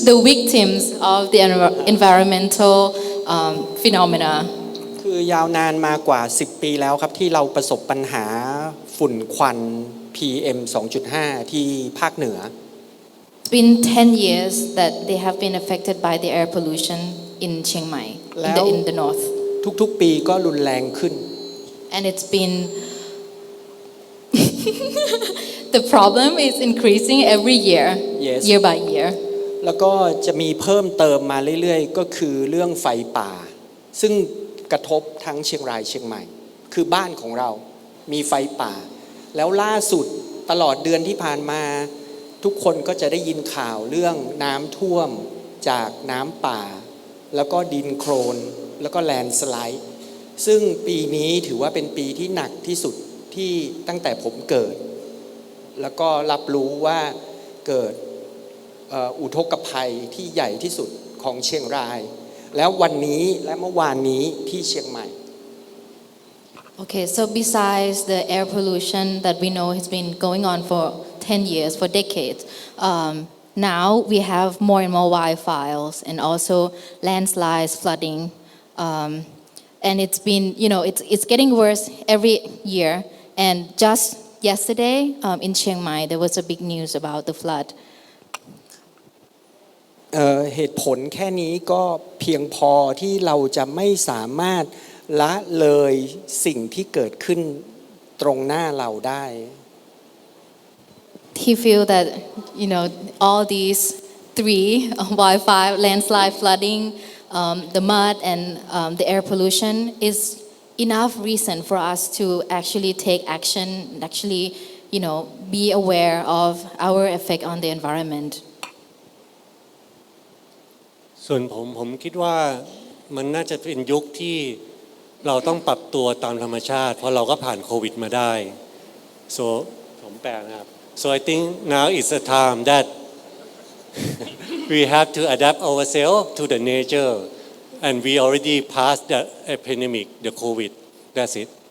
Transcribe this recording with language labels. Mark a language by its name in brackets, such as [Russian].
[English] the victims of the environmental phenomena. [Thai] คือยาวนานมากว่า10 ปีแล้วครับที่เราประสบปัญหาฝุ่นควัน PM 2.5 ที่ภาคเหนือ [English] It's been 10 years that they have been affected by the air pollution in Chiang Mai, in the north. [Thai] ทุกๆปีก็รุนแรงขึ้น [English] And it's been the problem is increasing every year, Yes. year by year. [Thai] แล้วก็จะมีเพิ่มเติมมาเรื่อยๆก็คือเรื่องไฟป่า ซึ่งกระทบทั้งเชียงรายเชียงใหม่ คือบ้านของเรามีไฟป่า แล้วล่าสุดตลอดเดือนที่ผ่านมาทุกคนก็จะได้ยินข่าวเรื่องน้ำท่วมจากน้ำป่า แล้วก็ดินโคลนแล้วก็แลนด์สไลด์ซึ่งปีนี้ถือว่าเป็นปีที่หนักที่สุดที่ตั้งแต่ผมเกิด แล้วก็รับรู้ว่าเกิดอุทกภัยที่ใหญ่ที่สุดของเชียงราย แล้ววันนี้และเมื่อวานนี้ที่เชียงใหม่ [English] Okay, so besides the air pollution that we know has been going on for 10 years, for decades, now we have more and more wildfires and also landslides, flooding, and it's been, it's getting worse every year. And just yesterday in Chiang Mai, there was a big news about the flood. [Thai] เหตุผลแค่นี้ก็เพียงพอที่เราจะไม่สามารถละเลยสิ่งที่เกิดขึ้นตรงหน้าเราได้ [English] He feel that all these three wildfire, landslide, flooding, the mud and the air pollution is enough reason for us to actually take action, actually be aware of our effect on the environment. [Thai] ส่วนผมคิดว่ามันน่าจะเป็นยุคที่เราต้องปรับตัวตามธรรมชาติเพราะเราก็ผ่านโควิดมาได้ [English] so [Thai] ผมแปลนะครับ [English] so I think now is the time that we have to adapt ourselves to the nature and we already passed the epidemic the COVID that's it